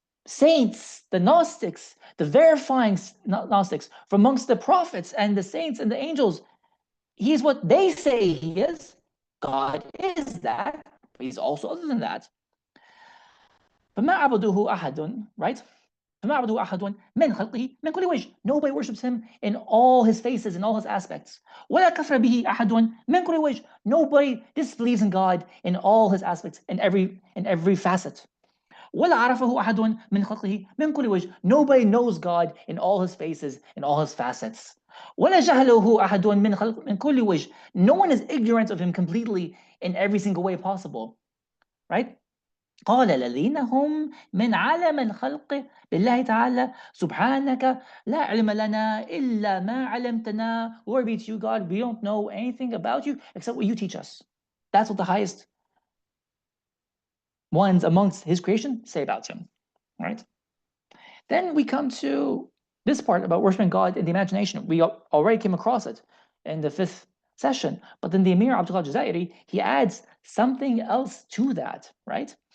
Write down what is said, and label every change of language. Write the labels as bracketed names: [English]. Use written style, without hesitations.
[English] saints, the Gnostics, the verifying Gnostics from amongst the prophets and the saints and the angels. He's what they say he is. God is that, but he's also other than that. [Arabic] فما عبدوه أحد, [English] right? [Arabic] فما عبدوه أحد من خلقه من كل وجه. [English] Nobody worships him in all his faces, in all his aspects. [Arabic] ولا كفر به أحد من كل وجه. [English] Nobody disbelieves in God in all his aspects, in every facet. [Arabic] ولا عرفه أحد من خلقه من كل وجه. [English] Nobody knows God in all his faces, in all his facets. [Arabic] ولا جهله أحد من كل وجه. [English] No one is ignorant of him completely in every single way possible, right? [Arabic] قال الذين هم من عالم الخلق بالله تعالى سبحانك لا علم لنا إلا ما علمتنا. [English] Glory be to you, God. We don't know anything about you except what you teach us. That's what the highest ones amongst his creation say about him, right? Then we come to this part about worshiping God in the imagination. We already came across it in the 5th session, but then the Emir Abdullah Jazairi, he adds something else to that, right?